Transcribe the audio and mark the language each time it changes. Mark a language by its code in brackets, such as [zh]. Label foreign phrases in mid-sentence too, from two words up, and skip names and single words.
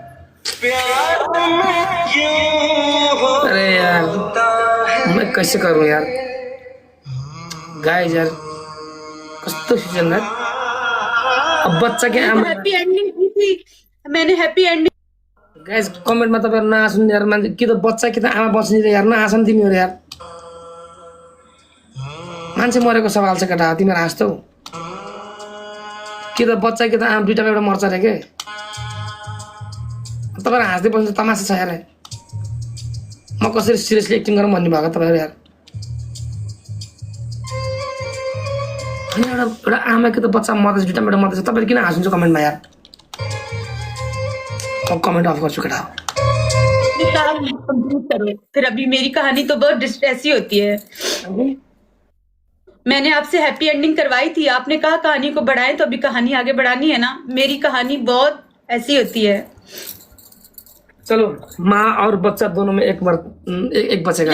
[hi] अरे यार मैं कैसे करूं यार? गाइस यार कुछ तो सीजन है। अब बच्चा के [en] happy ending [hi] की थी, मैंने [en] happy ending. [ne] गाइस कमेंट में तपाईहरु नआसुन् यार। मान्छे कि त बच्चा कि त आमा बच्ने रे यार, नआसन तिमीहरु यार। मान्छे मरेको सवाल छ केटा, तिमीहरु हाँस्छौ कि त बच्चा कि त आमा दुईटामा एउटा मर्छ रे के? तपाईहरु हाँस्दै बस्नु तमासा छ यार। म कसरी [en] seriously acting [ne] गरौँ भन्ने भएको तपाईहरु यार? अनि एउटा आमा कि त बच्चा मर्दैछ, दुईटामा एउटा मर्दैछ, तपाईहरु किन हाँस्नुहुन्छ कमेन्टमा यार? अब [en] comment off [ne] गर्छु केटा। [hi] कंप्लीट करो फिर। अभी मेरी कहानी तो बहुत डिस्ट्रेसी होती है। मैंने आपसे [en] happy ending [hi] करवाई थी, आपने कहा कहानी को बढ़ाएं, तो अभी कहानी आगे बढ़ानी है ना। मेरी कहानी बहुत ऐसी होती है। चलो माँ और बच्चा दोनों में एक बार एक बचेगा।